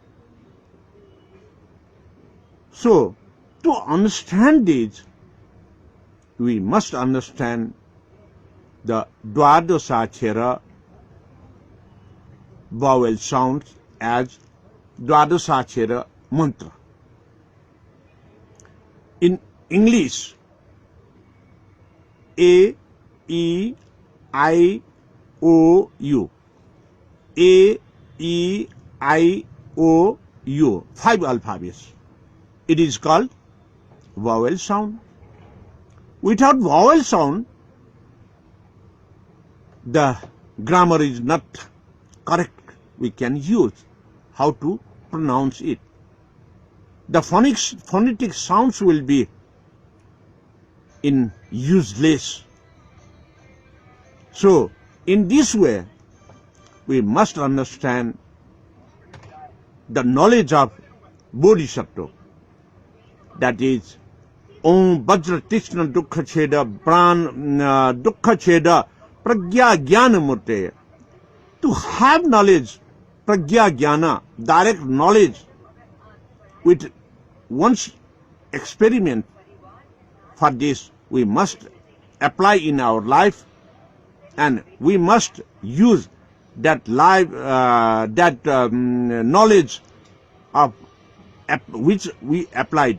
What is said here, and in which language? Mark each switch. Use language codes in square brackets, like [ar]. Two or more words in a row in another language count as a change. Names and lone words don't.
[en] So, to understand this, we must understand the Dwadasachara vowel sounds as Dwadasachara mantra. In English, A, E, I, O, U. A, E, I, O, U. 5 alphabets. It is called vowel sound. Without vowel sound, the grammar is not correct. We can use how to pronounce it. The phonetic sounds will be in useless. So, in this way, we must understand the knowledge of Bodhisattva. That is, [sa] ॐ वज्र तीक्ष्ण दुःख छेद दुःख छेद प्रज्ञा ज्ञान मूर्ते. [en] To have knowledge, [sa] प्रज्ञा ज्ञान, [en] direct knowledge with one's experiment, for this we must apply in our life, and we must use that knowledge of which we applied.